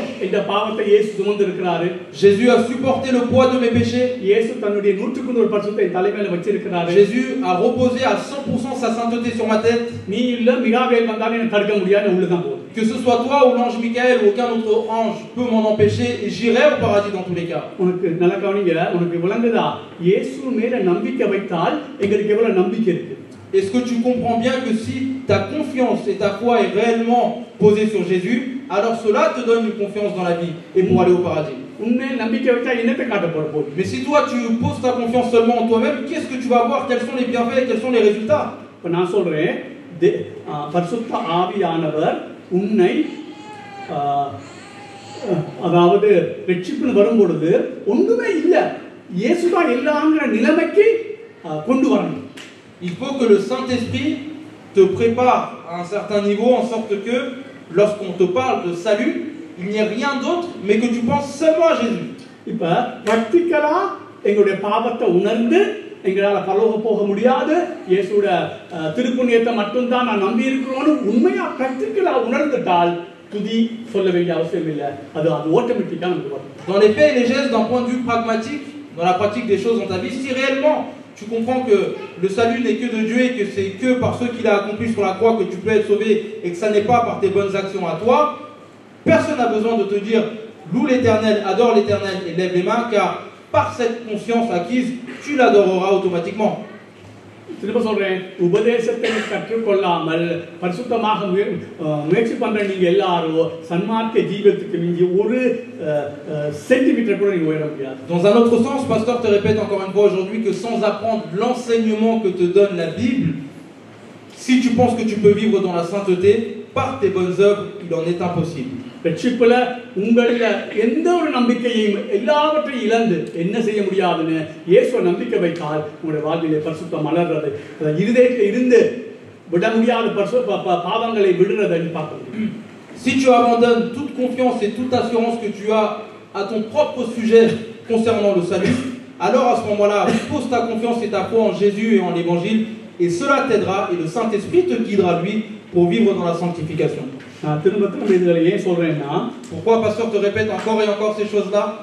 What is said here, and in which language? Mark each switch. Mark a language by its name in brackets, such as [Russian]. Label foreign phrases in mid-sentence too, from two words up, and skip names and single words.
[Tamil] இந்த பாவத்தை இயேசு சுமந்திருக்கிறாரு. [French] Jésus a supporté le poids de mes péchés. [Tamil] இயேசு தன்னுடைய 100% பரிசுத்தை தலைமையில வச்சிருக்கிறாரு. [French] Jésus a reposé à 100% sa sainteté sur ma tête. [Tamil] நீ இல்ல மிகாவேல் வந்தாலும் எனக்கு தடுக்க முடியாது, உள்ளதான் போகுது. [French] Que ce soit toi ou l'ange Michael ou aucun autre ange peut m'en empêcher et j'irai au paradis dans tous les cas. [Tamil] உனக்கு நல்ல கவனிங்க, உனக்கு விளங்குதா? இயேசு மேல நம்பிக்கை வைத்தால் எங்களுக்கு எவ்வளவு நம்பிக்கை இருக்கு. [French] Est-ce que tu comprends bien que si ta confiance et ta foi est réellement posée sur Jésus, alors cela te donne une confiance dans la vie et pour aller au paradis. [Tamil] உண்மையில நம்பிக்கை வச்சா என்னத்தை காட்ட போற? [French] Mais si toi tu poses ta confiance seulement en toi-même, qu'est-ce que tu vas voir? Quels sont les bienfaits? Quels sont les résultats? [Tamil] இப்ப நான் சொல்றேன், பரிசுத்த ஆவியானவர் உன்னை அதாவது ரட்சிப்புன்னு வரும்பொழுது ஒன்றுமே இல்லை, இயேசுதான் எல்லாங்கிற நிலைமைக்கு கொண்டு வரணும். [French] Il faut que le Saint-Esprit te prépare à un certain niveau en sorte que lorsqu'on te parle de salut, il n'y ait rien d'autre mais que tu penses seulement à Jésus. [Tamil] இப்ப பிராக்டிகலா எங்களுடைய பாவத்தை உணர்ந்து எங்களால் பரலோகம் போக முடியாது, இயேசுவோட திருப்புண்ணியத்தை மட்டும்தான் நான் நம்பி இருக்கிறோன்னு உண்மையா பிராக்டிகலா உணர்ந்துட்டால் துதி சொல்ல வேண்டிய அவசியம் இல்லை, அது ஆட்டோமேட்டிக்கா நமக்கு வரும். [French] Dans les faits et les gestes, d'un point de vue pragmatique, dans la pratique des choses dans ta vie, si réellement tu comprends que le salut n'est que de Dieu et que c'est que par ce qu'il a accompli sur la croix que tu peux être sauvé et que ça n'est pas par tes bonnes actions à toi, personne n'a besoin de te dire loue l'Éternel, adore l'Éternel et lève les mains, car par cette conscience acquise, tu l'adoreras automatiquement. [Tamil] திரும்ப சொல்றேன், உபதேசத்தை கற்றுக்கொள்ளாமல் பரிசுத்தமாக முயற்சி பண்ற நீங்க எல்லாரும் சன்மார்க்க ஜீவிதத்துக்கு நீங்க ஒரு சென்டிமீட்டர் கூட நீங்க உயர முடியாது. [French] Dans un autre sens, pasteur te répète encore une fois aujourd'hui que sans apprendre l'enseignement que te donne la Bible, si tu penses que tu peux vivre dans la sainteté par tes bonnes œuvres, il en est impossible. [Tamil] ரட்சிப்புல உங்களில எந்த ஒரு நம்பிக்கையையும் எல்லாவற்றையும் இழந்து என்ன செய்ய முடியாதுன்னு இயேசுவை நம்பிக்கை வைத்தால் உங்களுடைய வாழ்விலே பரிசுத்தம் மலர்றது, இருதயத்தில் இருந்து விட முடியாத பாவங்களை விடுறதை பார்க்க முடியும். [French] Si tu abandonnes toute confiance et toute assurance que tu as à ton propre sujet concernant le salut, alors à ce moment-là, pose ta confiance et ta foi en Jésus et en l'Évangile, et cela t'aidera et le Saint-Esprit te guidera lui pour vivre dans la sanctification. Pourquoi pasteur te répète encore et encore ces choses-là?